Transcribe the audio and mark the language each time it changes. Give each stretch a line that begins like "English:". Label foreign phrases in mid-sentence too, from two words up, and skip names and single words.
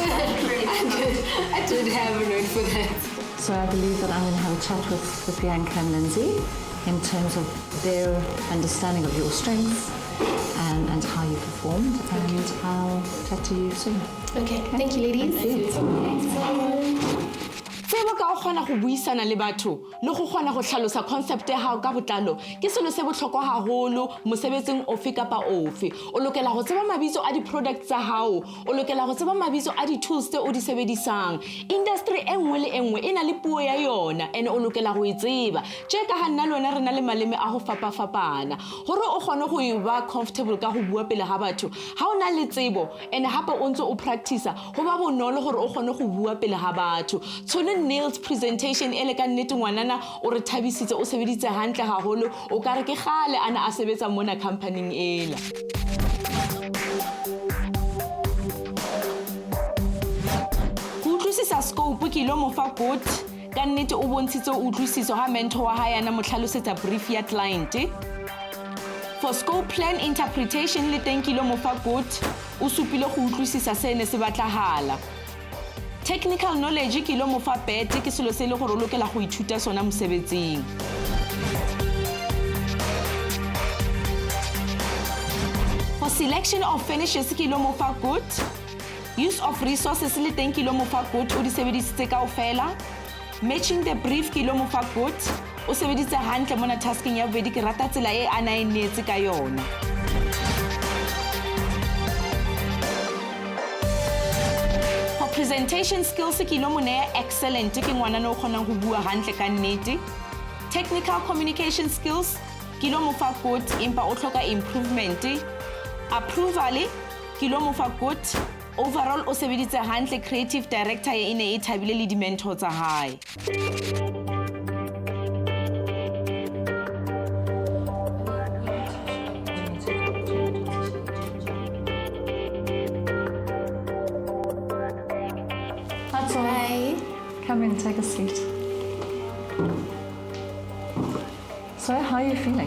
English: I did have a note for that. So I believe that I'm going to have a chat with Bianca and Lindsay in terms of their understanding of your strengths and how you performed, and I'll chat to you soon. Okay, thank you, ladies. Thank you.
Southern Sotho: tsebo ka o kgona go buisana le batho le go kgona go tlhalosa concept ya hao ka botlalo ke selo se botlhokwa haholo mosebetsing ofe kapa ofe o lokela go tseba mabitso a di-products tsa hao o lokela go tseba mabitso a di-tools tse o di sebedisang industry e nngwe le e nngwe e na le puo ya yona and o lokela go e tseba tje ka ha nna le wena re na le maleme a go fapafapana gore o kgone go e ba comfortable ka go bua pele ga batho ha o na le tsebo and hape o ntse o practice go ba bonolo gore o kgone go bua pele ga batho Tshone nails presentation ele ka nnete ngwanana o re thabisitse o sebeditse hantle haholo o ka re ke gale ana a sebetsa mona company-ing ela go utlwisisa scope ke lo mo fa good ka nnete o bontshitse o utlwisiso ha mentor wa hae ana mo tlhalosetsa brief ya
English: client for scope plan interpretation
Southern Sotho: le teng ke lo mo fa good o supile go utlwisisa sene se batlahala
English: technical knowledge
Southern Sotho: ke lo mo fa bete ke selo se le gore o lokela go ithuta sona mosebetsing
English: for selection of finishes
Southern Sotho: ke lo mo fa good
English: use of resources
Southern Sotho: le teng ke lo mo fa good o di sebedisitse kaofela
English: matching the brief
Southern Sotho: ke lo mo fa good o sebeditse hantle mona tasking ya bobedi ke rata tsela e ana e netse ka yona
English: for presentation skills
Southern Sotho: ke lo mo nea excellent ke ngwana no kgonang go bua hantle ka nnete
English: technical communication skills
Southern Sotho: ke lo mo fa good empa o tlhoka
English: improvement approval
Southern Sotho: ke lo mo fa
English: good overall
Southern Sotho: o sebeditse hantle
English: creative director
Southern Sotho: e ne e thabile le di-mentor tsa hae
English: Hi. Come in, take a seat. So, how are you feeling?